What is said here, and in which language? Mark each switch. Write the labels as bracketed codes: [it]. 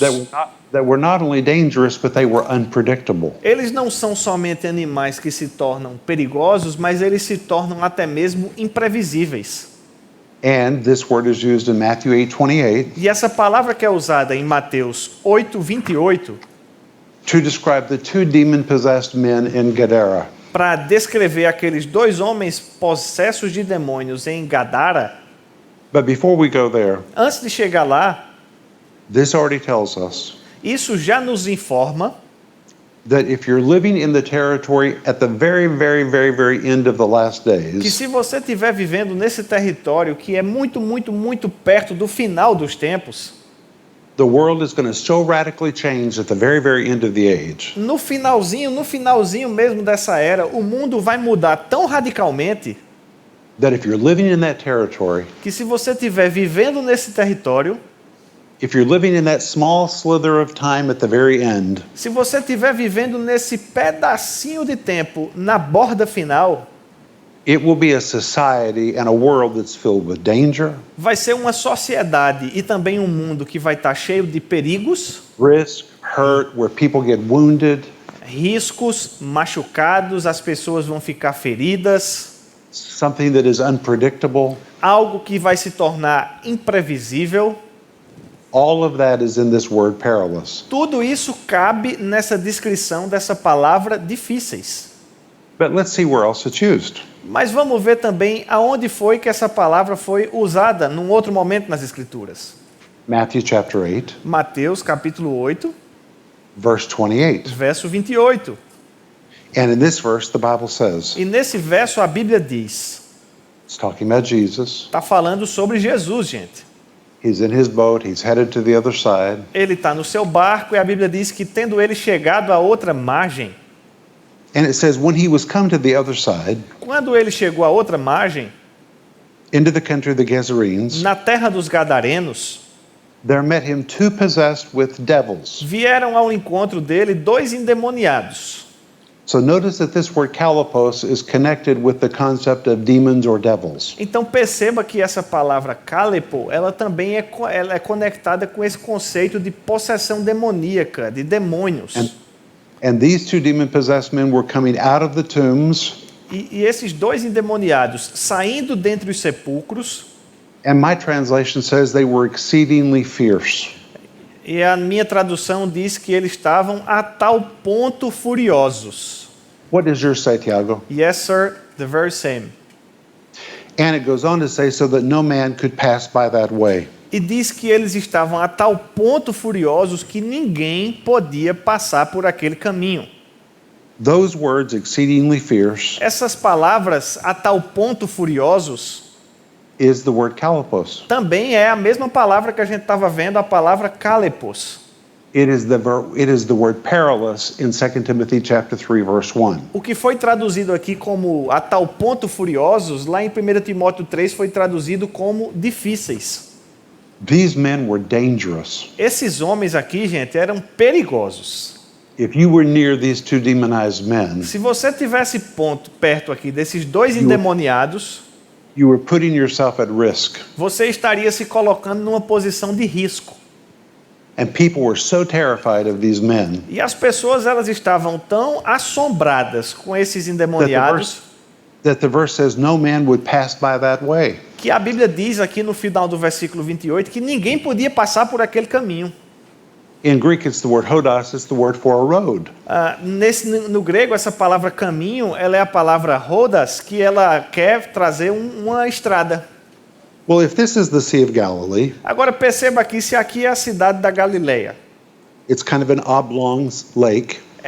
[en] That were not only dangerous, but they were unpredictable. [pt] Eles não são somente animais que se tornam perigosos, mas eles se tornam até mesmo imprevisíveis. [en] And this word is used in Matthew 8:28 [pt] E essa palavra que é usada em Mateus 8:28 [en] to describe the two demon-possessed men in Gadara. [pt] para descrever aqueles dois homens possessos de demônios em Gadara. [en] But before we go there, [pt] Antes de chegar lá, [en] this already tells us [pt] isso já nos informa [en] that if you're living in the territory at the very, very, very, very end of the last [pt] que [en] days, [pt] se você estiver vivendo nesse território que é muito, muito, muito perto do final dos tempos, [en] the world is going to so radically change at the very, very end of the age [pt] no finalzinho mesmo dessa era, o mundo vai mudar tão radicalmente [en] that if you're living in that territory, [pt] que se você estiver vivendo nesse território, [en] if you're living in that small slither of time at the very end, [pt] se você estiver vivendo nesse pedacinho de tempo na borda final, [en] it will be a society and a world that's filled with danger, [pt] vai ser uma sociedade e também um mundo que vai estar cheio de perigos, [en] risk, hurt, where people get wounded, [pt] riscos, machucados, as pessoas vão ficar feridas, [en] something that is unpredictable. [pt] algo que vai se tornar imprevisível. [en] All of that is in this word perilous. [pt] Tudo isso cabe nessa descrição dessa palavra difíceis. [en] But let's see where else it's used. [pt] Mas vamos ver também aonde foi que essa palavra foi usada num outro momento nas Escrituras. [en] Matthew chapter 8, [pt] Mateus capítulo 8, [en] verse 28. [pt] verso 28. [en] And in this verse, the Bible says, [pt] E nesse verso a Bíblia diz, [en] it's talking about Jesus. [pt] está falando sobre Jesus, gente. [en] He's in his boat, he's headed to the other side. [pt] Ele está no seu barco e a Bíblia diz que tendo ele chegado à outra margem, [en] And it says, when he was come to the other side, [pt] quando ele chegou à outra margem, [en] into the country of the Gadarenes, [pt] na terra dos Gadarenos, [en] there met him two possessed with devils. [pt] vieram ao encontro dele dois endemoniados. [en] So notice that this word kalapos is connected with the concept of demons or devils. [pt] Então perceba que essa palavra kalepo, ela também ela é conectada com esse conceito de possessão demoníaca, de demônios. [en] And these two demon-possessed men were coming out of the tombs. [pt] E esses dois endemoniados saindo dentre os sepulcros, [en] And my translation says they were exceedingly fierce. [pt] e a minha tradução diz que eles estavam a tal ponto furiosos. [en] What does yours say, Tiago? Yes, sir, the very same. And it goes on to say, so that no man could pass by that way. [pt] E diz que eles estavam a tal ponto furiosos que ninguém podia passar por aquele caminho. [en] Those words, exceedingly fierce, [pt] Essas palavras, a tal ponto furiosos, [en] is the word kalapos. [pt] também é a mesma palavra que a gente estava vendo, a palavra kalepos. [en] It is the word perilous in 2 Timothy chapter 3 verse 1. [pt] O que foi traduzido aqui como a tal ponto furiosos, lá em 1 Timóteo 3 foi traduzido como difíceis. [en] These men were dangerous. [pt] Esses homens aqui, gente, eram perigosos. [en] If you were near these two demonized men, [pt] Se você tivesse perto aqui desses dois endemoniados, [en] you were putting yourself at risk. [pt] você estaria se colocando numa posição de risco. [en] And people were so terrified of these men [pt] E as pessoas, elas estavam tão assombradas com esses endemoniados [en] that the verse says no man would pass by that way. [pt] que a Bíblia diz aqui no final do versículo 28 que ninguém podia passar por aquele caminho. [en] In Greek, it's the word hodos, it's the word for a road. [pt] No grego, essa palavra caminho, ela é a palavra rodas, que ela quer trazer uma estrada. [en] Well, if this is the Sea of Galilee, [pt] Agora perceba aqui, se aqui é a cidade da Galileia, [en] it's kind of an oblong lake.